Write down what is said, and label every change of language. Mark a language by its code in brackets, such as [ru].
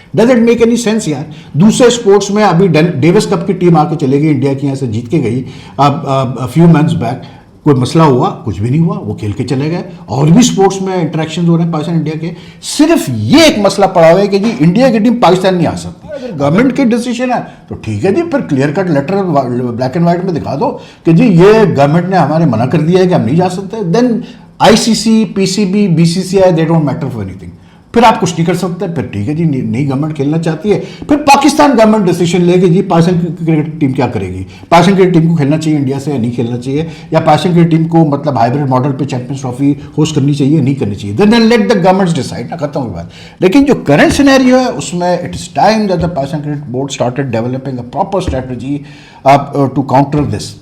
[en] does it make any sense [ur] یار؟ دوسرے sports میں ابھی ڈیوس کپ کی ٹیم آ کے چلے گئی انڈیا کی, یہاں سے جیت کے گئی فیو منتھس بیک, کوئی مسئلہ ہوا؟ کچھ بھی نہیں ہوا, وہ کھیل کے چلے گئے. اور بھی اسپورٹس میں انٹریکشن ہو رہے ہیں پاکستان انڈیا کے, صرف یہ ایک مسئلہ پڑا ہوا ہے کہ جی انڈیا کی ٹیم پاکستان نہیں آ سکتی. اگر گورنمنٹ کی ڈیسیژن ہے تو ٹھیک ہے جی, پھر clear cut letter black and white میں دکھا دو کہ جی یہ گورنمنٹ نے ہمارے منع کر دیا ہے کہ ہم نہیں جا سکتے. [en] Then ICC, PCB, BCCI they don't matter for anything. [ur] پھر آپ کچھ نہیں کر سکتے, پھر ٹھیک ہے جی نئی گورنمنٹ کھیلنا چاہتی ہے, پھر پاکستان گورنمنٹ ڈیسیشن لے کہ جی پاکستان کرکٹ ٹیم کیا کرے گی, پاکستان کرکٹ ٹیم کو کھیلنا چاہیے انڈیا سے یا نہیں کھیلنا چاہیے, یا پاکستان کرکٹ ٹیم کو مطلب ہائیبریڈ ماڈل پہ چیمپئنز ٹرافی ہوسٹ کرنی چاہیے یا نہیں کرنی چاہیے. [en] then let the governments decide, [ur] نہ ختم ہوئی بات. لیکن جو کرنٹ سینیریو ہے اس میں [en] It is time that the Pakistan cricket board started developing a proper strategy to counter this.